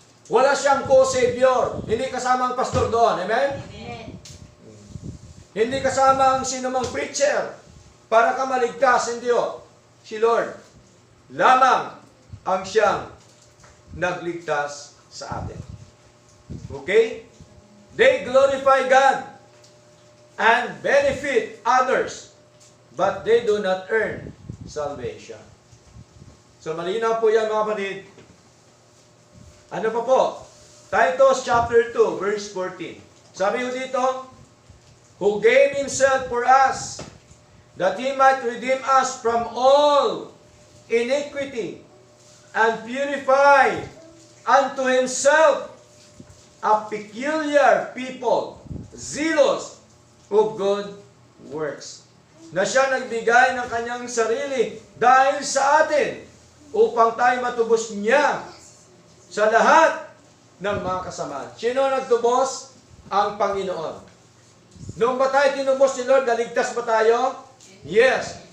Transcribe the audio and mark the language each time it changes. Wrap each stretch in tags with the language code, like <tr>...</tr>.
<tl>Wala siyang co-savior. Hindi kasama ang pastor doon. Amen? Amen. Hindi kasama ang sinumang preacher para ka maligtas. Hindi o. Si Lord lamang ang siyang nagligtas sa atin. Okay?</tl> <en>They glorify God and benefit others, but they do not earn salvation.</en> <tl>So malinaw po yan mga kapatid. Ano pa po? Titus chapter 2 verse 14. Sabi ko dito,</tl> <en>who gave Himself for us, that He might redeem us from all iniquity, and purify unto Himself a peculiar people, zealous of good works.</en> <tl>Na siya nagbigay ng kanyang sarili dahil sa atin, upang tayo matubos niya sa lahat ng mga kasamaan. Sino nagtubos? Ang Panginoon. Noong ba tayo tinubos ni Lord, naligtas ba tayo? Yes.</tl>